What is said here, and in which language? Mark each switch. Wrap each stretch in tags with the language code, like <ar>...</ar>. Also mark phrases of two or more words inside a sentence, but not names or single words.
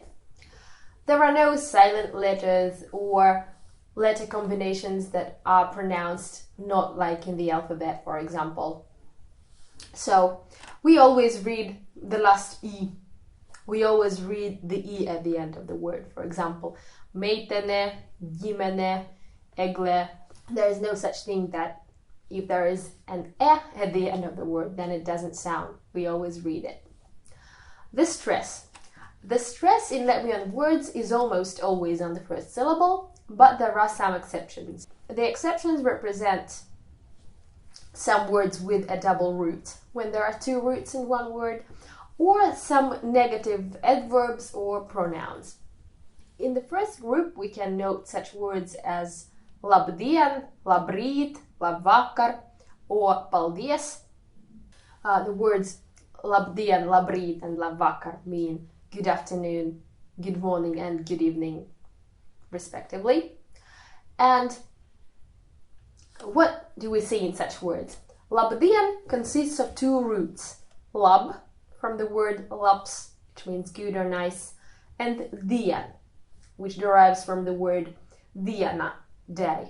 <en>There are no silent letters or letter combinations that are pronounced not like in the alphabet, for example. So we always read the last E. We always read the E at the end of the word. For example,</en> <lv>meitene, ģimene, egle.</lv> <en>There is no such thing that if there is an E at the end of the word, then it doesn't sound. We always read it. The stress. The stress in Latvian words is almost always on the first syllable, but there are some exceptions. The exceptions represent some words with a double root, when there are two roots in one word, or some negative adverbs or pronouns. In the first group, we can note such words as</en> <lv>labdien, labrīt, labvakar,</lv> <en>or paldies. The words</en> <lv>labdien, labrīt,</lv> <en>and labvakar mean good afternoon, good morning, and good evening, respectively. And what do we see in such words? Labdien consists of two roots. Lab, from the word labs, which means good or nice, and dien, which derives from the word diena, day.</en>